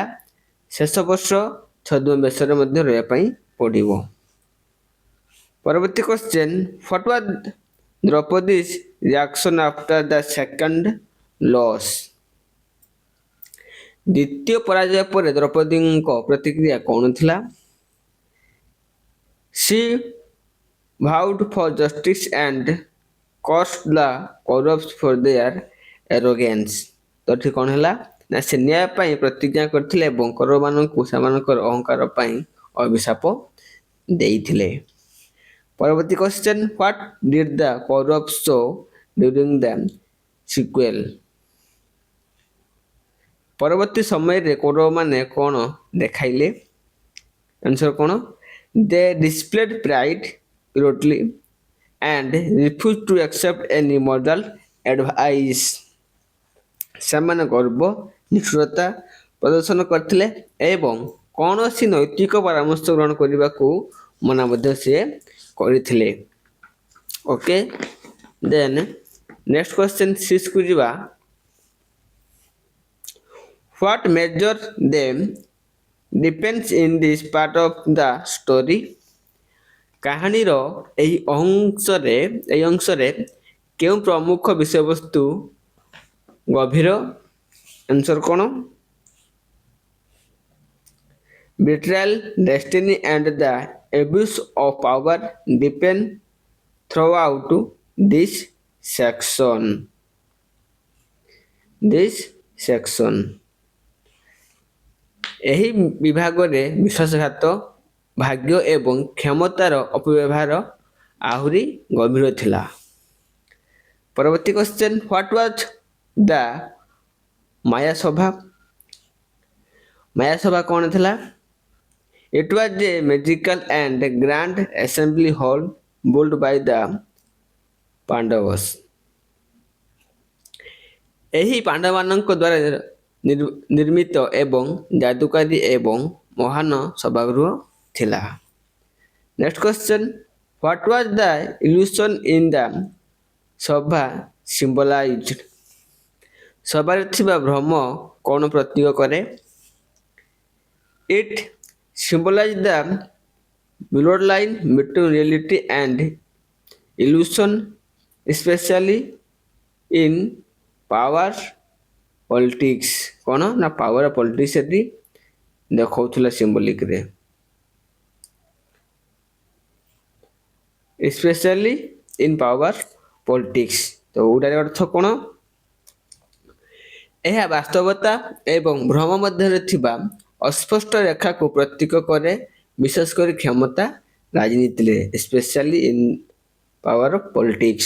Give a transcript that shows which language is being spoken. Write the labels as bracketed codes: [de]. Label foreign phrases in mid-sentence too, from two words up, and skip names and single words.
[or] ଶେଷ ବର୍ଷ ଛଦ୍ମବେଶରେ ମଧ୍ୟ ରହିବା ପାଇଁ ପଡ଼ିବ। [en] ପରବର୍ତ୍ତୀ question, what was ଦ୍ରୌପଦୀ's reaction after the second loss? [or] ଦ୍ୱିତୀୟ ପରାଜୟ ପରେ ଦ୍ରୌପଦୀଙ୍କ ପ୍ରତିକ୍ରିୟା କ'ଣ ଥିଲା? [en] She vowed for justice and cursed the Kauravas for their arrogance। [or] ତ ଏଠି କ'ଣ ହେଲା ନା ସେ ନ୍ୟାୟ ପାଇଁ ପ୍ରତିଜ୍ଞା କରିଥିଲେ ଏବଂ କୌରବମାନଙ୍କୁ ସେମାନଙ୍କର ଅହଙ୍କାର ପାଇଁ ଅଭିଶାପ ଦେଇଥିଲେ। [en] ପରବର୍ତ୍ତୀ question, what did the Kauravas show during the sequel? [or] ପରବର୍ତ୍ତୀ ସମୟରେ କୌରବମାନେ କ'ଣ ଦେଖାଇଲେ? [en] ଆନ୍ସର କ'ଣ? they displayed pride cruelty and refused to accept any moral advice। [or] ସେମାନେ ଗର୍ବ ନିଷ୍ଠୁରତା ପ୍ରଦର୍ଶନ କରିଥିଲେ ଏବଂ କୌଣସି ନୈତିକ ପରାମର୍ଶ ଗ୍ରହଣ କରିବାକୁ ମନା ମଧ୍ୟ ସିଏ କରିଥିଲେ। [en] okay, then next question [or] 6 କୁ ଯିବା। [en] What major them depends in this part of the story? [or] କାହାଣୀର ଏହି ଅଂଶରେ କେଉଁ ପ୍ରମୁଖ ବିଷୟବସ୍ତୁ ଗଭୀର? ଆନ୍ସର କ'ଣ? [en] Betrayal, destiny and the abuse of power depend throughout this section. [or] ଏହି ବିଭାଗରେ ବିଶ୍ୱାସଘାତ, ଭାଗ୍ୟ ଏବଂ କ୍ଷମତାର ଅପବ୍ୟବହାର ଆହୁରି ଗଭୀର ଥିଲା। [en] ପରବର୍ତ୍ତୀ question, what was the ମାୟାସଭା? [or] ମାୟାସଭା କ'ଣ ଥିଲା? [en] It was a magical and grand assembly hall built by the Pandavas। [or] ଏହି ପାଣ୍ଡବମାନଙ୍କ ଦ୍ୱାରା ନିର୍ମିତ ଏବଂ ଯାଦୁକାରୀ ଏବଂ ମହାନ ସଭାଗୃହ ଥିଲା। [en] next question, what was the illusion in the ସଭା symbolized? [or] ସଭାରେ ଥିବା ଭ୍ରମ କ'ଣ ପ୍ରତୀକ କରେ? [en] It symbolizes the blurred line between reality and illusion, especially in power politics। [or] କ'ଣ ନା [en] power politics [or] ଏଠି ଦେଖାଉଥିଲା ସିମ୍ବଲିକରେ। [en] especially in power politics। [or] ତ ଓଡିଆରେ ଅର୍ଥ କ'ଣ? ଏହା ବାସ୍ତବତା ଏବଂ ଭ୍ରମ ମଧ୍ୟରେ ଥିବା ଅସ୍ପଷ୍ଟ ରେଖାକୁ ପ୍ରତୀକ କରେ, ବିଶେଷ କରି କ୍ଷମତା ରାଜନୀତିରେ, [en] especially in power politics।